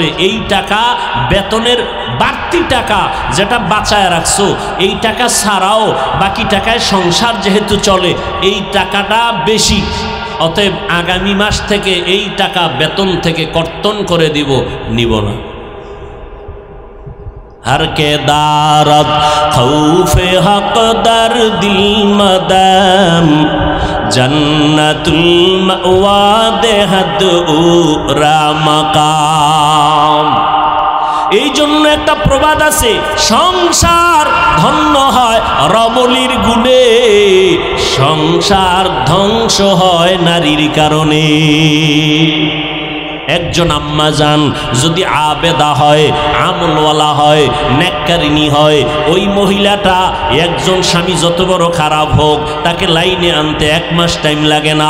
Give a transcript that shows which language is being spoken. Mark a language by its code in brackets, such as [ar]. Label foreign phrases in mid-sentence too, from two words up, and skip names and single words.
[bn] এই টাকা বেতনের বাড়তি টাকা যেটা বাঁচায় রাখছো, এই টাকা ছাড়াও বাকি টাকায় সংসার যেহেতু চলে, এই টাকাটা বেশি, অতএব আগামী মাস থেকে এই টাকা বেতন থেকে কর্তন করে দিব, নিব না। [fa] هر که دارد خوف حق در دل مدام جنة المأوی دهد او را مقام. [bn] এই জন্য একটা প্রবাদ আছে, সংসার ধন্য হয় রমলির গুণে, সংসার ধ্বংস হয় নারীর কারণে। একজন আম্মা জান যদি আবেদা হয়, আমলওয়ালা হয়, নেককারিনী হয়, ওই মহিলাটা একজন স্বামী যত বড় খারাপ হোক তাকে লাইনে আনতে 1 মাস টাইম লাগে না।